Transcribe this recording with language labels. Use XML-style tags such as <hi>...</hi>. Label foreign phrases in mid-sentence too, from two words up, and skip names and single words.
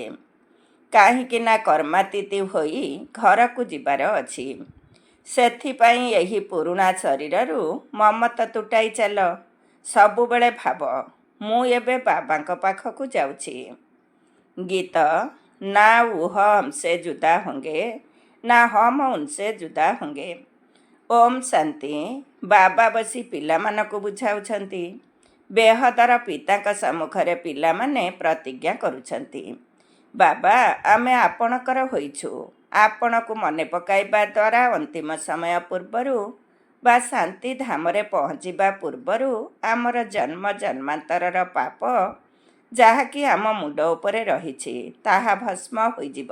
<or>କାହିଁକି ନା କର୍ମାତୀତି ହୋଇ ଘରକୁ ଯିବାର ଅଛି। ସେଥିପାଇଁ ଏହି ପୁରୁଣା ଶରୀରରୁ ମମତା ତୁଟାଇ ଚାଲ। ସବୁବେଳେ ଭାବ, ମୁଁ ଏବେ ବାବାଙ୍କ ପାଖକୁ ଯାଉଛି।</or> <hi>ଗୀତ, ना वो हमसे जुदा होंगे ନା हम उनसे जुदा होंगे।</hi> <or>ଓମ୍ ଶାନ୍ତି। ବାବା ବସି ପିଲାମାନଙ୍କୁ ବୁଝାଉଛନ୍ତି। ବେହଦର ପିତାଙ୍କ ସମ୍ମୁଖରେ ପିଲାମାନେ ପ୍ରତିଜ୍ଞା କରୁଛନ୍ତି, ବାବା ଆମେ ଆପଣଙ୍କର ହୋଇଛୁ। ଆପଣଙ୍କୁ ମନେ ପକାଇବା ଦ୍ୱାରା ଅନ୍ତିମ ସମୟ ପୂର୍ବରୁ ବା ଶାନ୍ତି ଧାମରେ ପହଞ୍ଚିବା ପୂର୍ବରୁ ଆମର ଜନ୍ମ ଜନ୍ମାନ୍ତରର ପାପ ଯାହାକି ଆମ ମୁଣ୍ଡ ଉପରେ ରହିଛି ତାହା ଭସ୍ମ ହୋଇଯିବ।</or>